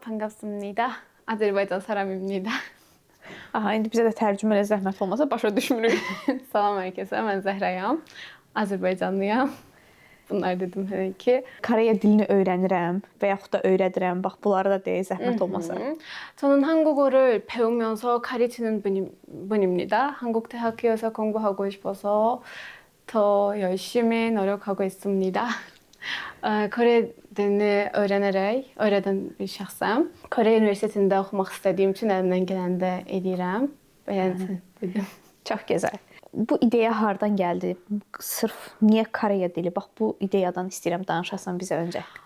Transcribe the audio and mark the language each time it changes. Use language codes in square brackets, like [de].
[ko] 반갑습니다. Azərbaycan saramimnida. [az] Aha, indi bizə də tərcümələ zəhmət olmasa başa düşmürük. Salam hər kəsə, mən Zəhrayam. Azərbaycanlıyam. Bunlar dedim hələ ki. Koreya dilini öyrənirəm və yaxud da öyrədirəm. Bax, bunları da deyə zəhmət olmasa. [ko] 저는 한국어를 배우면서 가르치는 분입니다. 한국 대학교에서 공부하고 싶어서 더 열심히 노력하고 있습니다. [az] Kore dilini öyrədən bir şəxsəm. Kore Universitetində oxumaq istədiyim üçün əlimdən gələndə edirəm. Beləncə dedim. Çox gözəl. Bu ideya hardan gəldi? Sırf niyə Koreya dili? Bax, bu ideyadan istəyirəm danışasan bizə öncə.